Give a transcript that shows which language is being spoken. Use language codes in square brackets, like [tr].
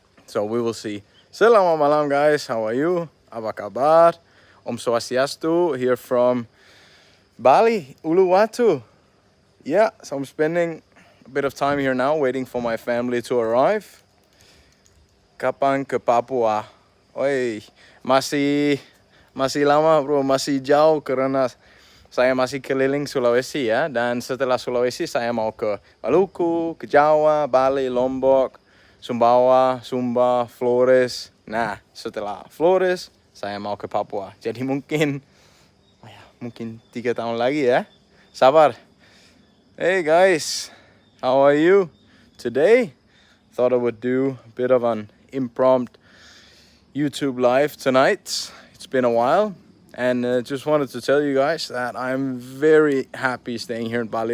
[en] So we will see. [id] Selamat malam, [en] guys. How are you? [id] Apa kabar? [en] Om Swastiastu here from Bali, Uluwatu. Yeah, so I'm spending a bit of time here now waiting for my family to arrive. [id] Kapan ke Papua? Oi, masih lama bro, masih jauh karena saya masih keliling Sulawesi ya. Dan setelah Sulawesi saya mau ke Maluku, ke Jawa, Bali, Lombok, Sumbawa, Sumba, Flores. Nah, setelah Flores saya mau ke Papua. Jadi mungkin 3 tahun lagi ya. Sabar. [en] Hey guys, how are you today? Thought I would do a bit of an impromptu YouTube live tonight. It's been a while, and just wanted to tell you guys that I'm very happy staying here in Bali.